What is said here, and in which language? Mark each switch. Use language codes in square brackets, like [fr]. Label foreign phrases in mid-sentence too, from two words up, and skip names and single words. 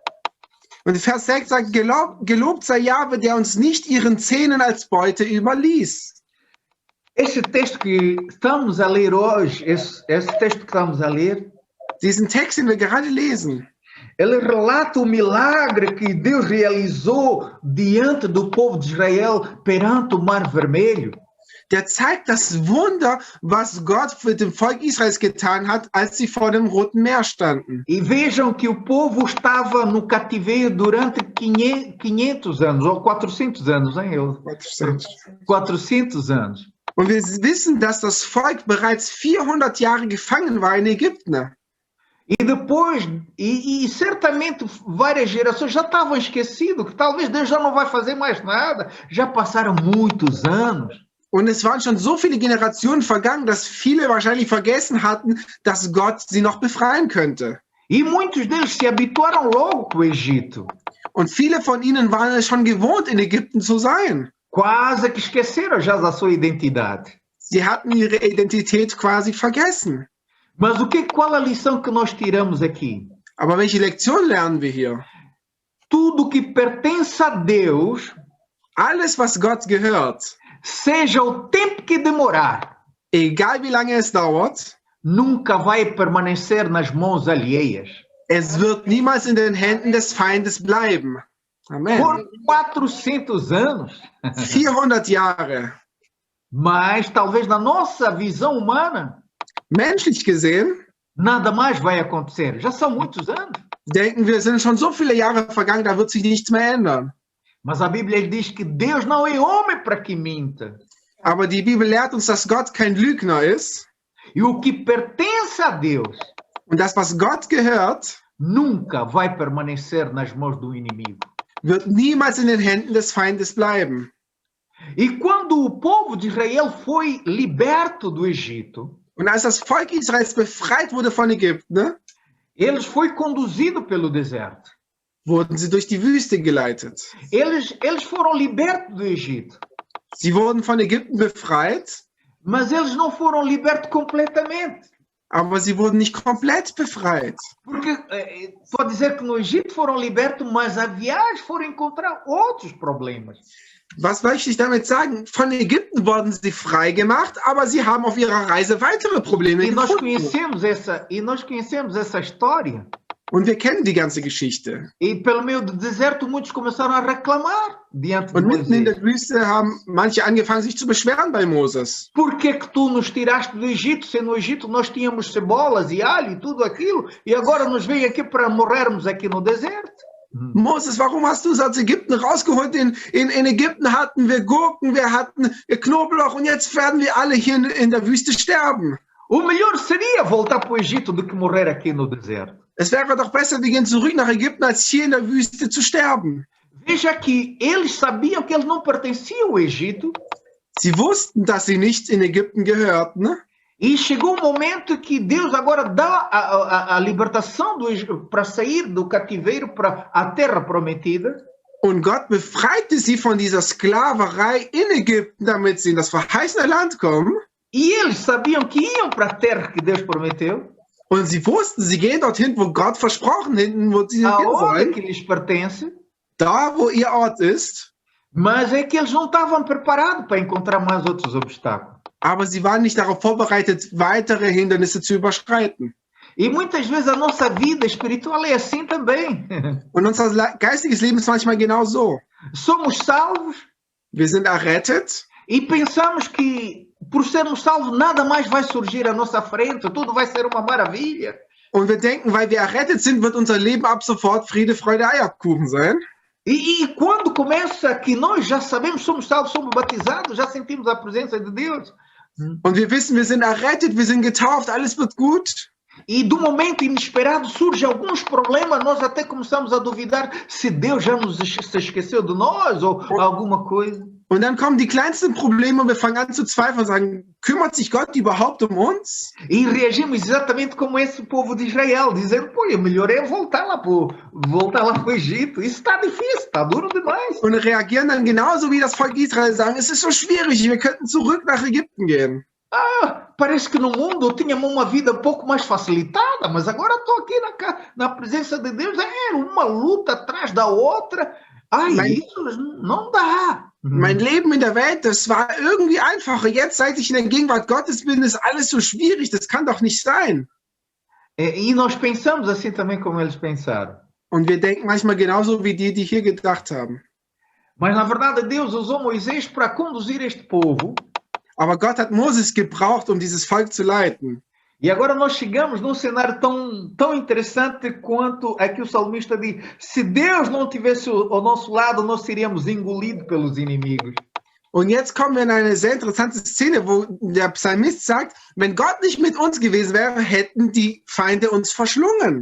[de] Und Vers 6 sagt, gelobt sei Jahwe, der uns nicht ihren Zähnen als Beute überließ. [pt] Este texto que estamos a ler hoje, esse texto que estamos a ler, [de] Diesen Text, den wir gerade lesen, [pt] ele relata o milagre que Deus realizou diante do povo de Israel perante o Mar Vermelho. [de] der zeigt das Wunder, was Gott für dem Volk Israels getan hat, als sie vor dem Roten Meer standen. [pt] E vejam que o povo estava no cativeiro durante 500 anos, ou 400 anos, hein? 400 anos. [de] Und wir wissen, dass das Volk bereits 400 Jahre gefangen war in Ägypten. [pt] E depois, e certamente várias gerações já estavam esquecidas, que talvez Deus já não vai fazer mais nada. Já passaram muitos anos. [de] Und es waren schon so viele Generationen vergangen, dass viele wahrscheinlich vergessen hatten, dass Gott sie noch befreien könnte. [pt] E muitos deles se habituaram logo com o Egito. [de] Und viele von ihnen waren es schon gewohnt, in Ägypten zu sein. [pt] Quase que esqueceram já da sua identidade. [de] Sie hatten ihre Identität quasi vergessen. [pt] Mas qual a lição que nós tiramos aqui? [de] Aber welche Lektion lernen wir hier? [pt] Tudo que pertence a Deus, [de] Alles, was Gott gehört, [pt] seja o tempo que demorar, [de] egal wie lange es dauert, [pt] nunca vai permanecer nas mãos alheias. [de] es wird niemals in den Händen des Feindes bleiben. Amen. [pt] Por 400 anos. [de] 400 Jahre. [pt] Mas talvez na nossa visão humana, [de] Menschlich gesehen, [pt] nada mais vai acontecer. Já são muitos anos. [de] denken wir, es sind schon so viele Jahre vergangen, da wird sich nichts mehr ändern. [pt] Mas a Bíblia diz que Deus não é homem para que minta. [de] Aber die Bibel lehrt uns, dass Gott kein Lügner ist. [pt] E o que pertence a Deus [de] Und das, was Gott gehört, [pt] nunca vai permanecer nas mãos do inimigo. [de] wird niemals in den Händen des Feindes bleiben. [pt] E quando o povo de Israel foi liberto do Egito, [de] Und als das Volk Israels befreit wurde von Ägypten, [pt] eles foi conduzido pelo deserto. [de] wurden sie durch die Wüste geleitet. [pt] Eles foram libertos do Egito, [de] Sie wurden von Ägypten befreit, [pt] mas eles não foram libertos completamente. [de] aber sie wurden nicht komplett befreit. [pt] Porque pode dizer que no Egito foram libertos, mas a viagem foram encontrar outros problemas. [de] Was möchte ich damit sagen? Von Ägypten wurden sie frei gemacht, aber sie haben auf ihrer Reise weitere Probleme [pt] E nós [de] gefunden. [pt] conhecemos essa história. [de] Und wir kennen die ganze Geschichte. [pt] E pelo meio do deserto, muitos começaram a reclamar diante de [de] Und mitten in [pt] Moisés. [de] der Wüste haben manche angefangen, sich zu beschweren bei Moses. [pt] Por que que tu nos tiraste do Egito, se no Egito nós tínhamos cebolas e alho e tudo aquilo, e agora nos vem aqui para morrermos aqui no deserto? [de] Moses, warum hast du uns aus Ägypten rausgeholt? In Ägypten hatten wir Gurken, wir hatten Knoblauch und jetzt werden wir alle hier in der Wüste sterben. [pt] O melhor seria voltar para o Egito do que morrer aqui no deserto. [de] Es wäre doch besser, wir gehen zurück nach Ägypten, als hier in der Wüste zu sterben. [pt] Veja que eles sabiam que eles não pertenciam ao Egito, [de] Sie wussten, dass sie nicht in Ägypten gehörten. [pt] e chegou o momento que Deus agora dá a libertação para sair do cativeiro para a terra prometida. [de] Und Gott befreite sie von dieser Sklaverei in Ägypten, damit sie in das verheißene Land kommen. [pt] E eles sabiam que iam para a terra que Deus prometeu, [de] Und sie wussten, sie gehen dorthin, wo Gott versprochen, hinten, wo sie hin [pt] aonde [de] sollen. [pt] que lhes pertence, [de] Da, wo ihr Ort ist. [pt] mas é que eles não estavam preparados para encontrar mais outros obstáculos. [de] Aber sie waren nicht darauf vorbereitet, weitere Hindernisse zu überschreiten. [pt] E muitas vezes a nossa vida espiritual é assim também. [de] Und unser geistiges Leben ist manchmal genau so. [pt] Somos salvos [de] Wir sind errettet [pt] e pensamos que por sermos salvos nada mais vai surgir à nossa frente, tudo vai ser uma maravilha. [de] und wir denken, weil wir errettet sind, wird unser Leben ab sofort Friede, Freude, Eierkuchen sein. [pt] E quando começa que nós já sabemos, somos salvos, somos batizados, já sentimos a presença de Deus. [de] Und wir wissen, wir sind errettet, wir sind getauft, alles wird gut. [pt] E do momento inesperado surgem alguns problemas, nós até começamos a duvidar se Deus já se esqueceu de nós ou alguma coisa. [de] Und dann kommen die kleinsten Probleme und wir fangen an zu zweifeln und sagen, kümmert sich Gott überhaupt um uns? [pt] E reagimos exatamente como esse povo de Israel, dizendo, pô, é melhor voltar lá para o Egito. Isso está difícil, está duro demais. [de] Und reagieren dann genauso wie das Volk Israel, sagen, es ist so schwierig, wir könnten zurück nach Ägypten gehen. [pt] Parece que no mundo eu tinha uma vida um pouco mais facilitada, mas agora estou aqui na presença de Deus, é uma luta atrás da outra. Isso não dá. [de] Mein Leben in der Welt, das war irgendwie einfacher. Jetzt, seit ich in der Gegenwart Gottes bin, ist alles so schwierig. Das kann doch nicht sein. [pt] E nós pensamos assim também como eles pensaram. [de] Und wir denken manchmal genauso wie die hier gedacht haben. [pt] Mas na verdade Deus usou Moisés para conduzir este povo. [de] Aber Gott hat Moses gebraucht, um dieses Volk zu leiten. [pt] E agora nós chegamos num cenário tão interessante quanto aqui o salmista diz, se Deus não tivesse ao nosso lado, nós seríamos engolidos pelos inimigos. [de] Und jetzt kommen wir in eine sehr interessante Szene, wo der Psalmist sagt, wenn Gott nicht mit uns gewesen wäre, hätten die Feinde uns verschlungen.